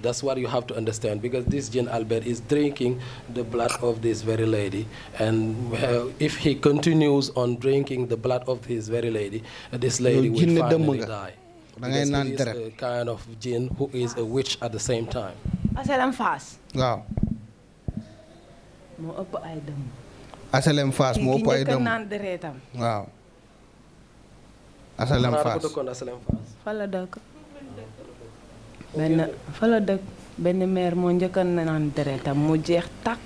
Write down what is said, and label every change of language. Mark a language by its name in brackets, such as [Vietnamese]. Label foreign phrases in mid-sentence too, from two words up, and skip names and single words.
[English] That's what you have to understand, because this Jinn Albert is drinking the blood of this very lady, and if he continues on drinking the blood of this very lady, this lady will finally die. Because he is a kind of jinn who is a witch at the same time. [Wolof] Asalem Fass. Waaw. Moo ëpp ay dëmm. Asalem Fass moo ëpp ay dëmm. Ki naan deretam. Waaw. Asalem Fass. Fa la dëkk. Fa la dëkk. Benn maire moo njëkk a naan deretam mu jeex takk.